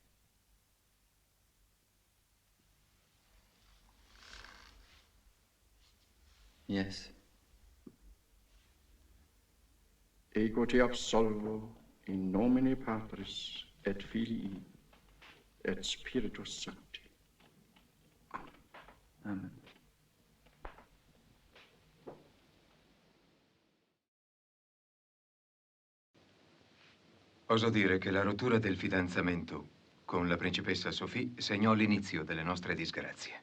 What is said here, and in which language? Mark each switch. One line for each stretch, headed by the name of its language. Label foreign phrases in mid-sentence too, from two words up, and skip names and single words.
English: Yes.
Latin: Ego te absolvo in nomine Patris et Filii et Spiritus Sancti. Amen.
Italian: Oso dire che la rottura del fidanzamento con la principessa Sophie segnò l'inizio delle nostre disgrazie.